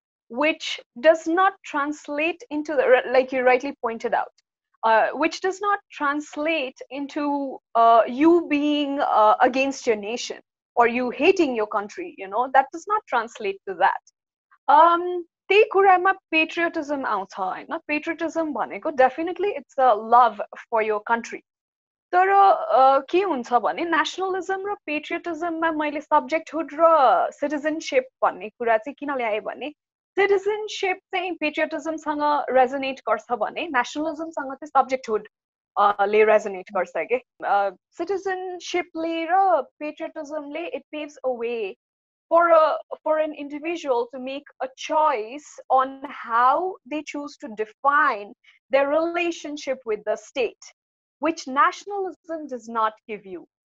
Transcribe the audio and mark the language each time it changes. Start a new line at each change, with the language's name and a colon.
English: Which does not translate into like you rightly pointed out, which does not translate into you being against your nation or you hating your country. That does not translate to that.
Nepali: त्यही कुरामा patriotism आउँछ हैन.
English: Patriotism
Nepali: भनेको
English: definitely it's a love for your country.
Nepali: तर के हुन्छ भने nationalism र patriotismमा मैले subjecthood र citizenship भन्ने कुरा चाहिँ किन ल्याएँ भने citizenship चाहिँ patriotismसँग resonate गर्छ भने nationalismसँग चाहिँ subjecthood ले resonate गर्छ के. Citizenshipले र patriotismले
English: it paves a way for an individual to make a choice on how they choose to define their relationship with the state, which nationalism does not give you.